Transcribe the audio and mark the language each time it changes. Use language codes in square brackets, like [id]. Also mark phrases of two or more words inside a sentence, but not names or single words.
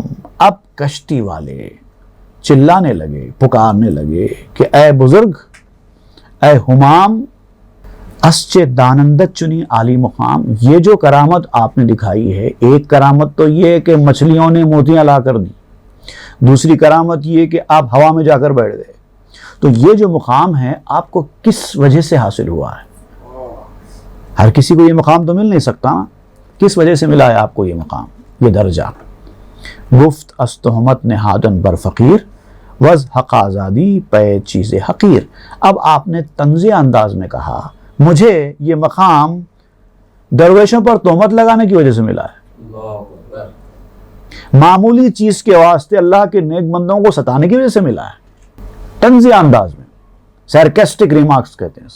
[ur] اب کشتی والے چلانے لگے، پکارنے لگے کہ اے بزرگ، اے ہمام، [fa] اسچ دانندت چنی عالی مقام، [ur] یہ جو کرامت آپ نے دکھائی ہے، ایک کرامت تو یہ کہ مچھلیوں نے موتیاں لا کر دی، دوسری کرامت یہ کہ آپ ہوا میں جا کر بیٹھ گئے، تو یہ جو مقام ہے آپ کو کس وجہ سے حاصل ہوا ہے؟ ہر کسی کو یہ مقام تو مل نہیں سکتا نا، کس وجہ سے ملا ہے آپ کو یہ مقام، یہ درجہ؟ [fa] گفت از تہمت نہادن بر فقیر، وز حق آزادی پے چیز حقیر۔ [ur] اب آپ نے طنزیہ انداز میں کہا مجھے یہ مقام درویشوں پر تہمت لگانے کی وجہ سے ملا ہے، معمولی چیز کے واسطے اللہ کے نیک بندوں کو ستانے کی وجہ سے ملا ہے، طنزیہ انداز میں، [en] sarcastic remarks [ur] کہتے ہیں اس کو۔